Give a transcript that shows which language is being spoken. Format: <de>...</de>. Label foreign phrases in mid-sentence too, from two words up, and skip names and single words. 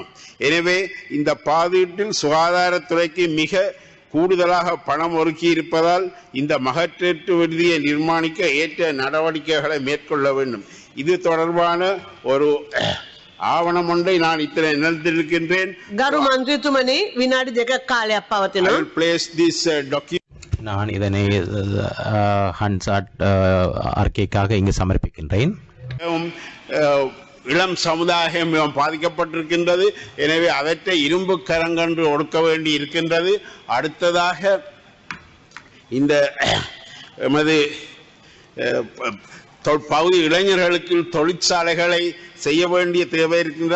<ta>எனவே இந்த பாதீட்டில் சுகாதாரத்துறைக்கு மிக கூடுதலாக பணம் ஒதுக்கி இருப்பதால் இந்த மகப்பேற்று விடுதியை நிர்மாணிக்க ஏற்ற நடவடிக்கைகளை மேற்கொள்ள வேண்டும். இது தொடர்பான ஒரு ஆவணம் ஒன்றை நான் இத்தனை நினைத்திருக்கின்றேன்.</ta> <si>ගරු මන්ත්‍රීතුමනි විනාඩි 2ක් කාලයක් පවතිනවා.</si> <ta>நான் இதனை ஹன்சாட் அறிக்கைக்காக இங்கு சமர்ப்பிக்கின்றேன். இளம் சமுதாயம் பாதிக்கப்பட்டிருக்கின்றது. எனவே அவற்றை இரும்பு கரங்கன்று ஒடுக்க வேண்டி இருக்கின்றது. அடுத்ததாக இந்த எமது பகுதி இளைஞர்களுக்கு தொழிற்சாலைகளை செய்ய வேண்டிய தேவை இருக்கின்றது.</ta>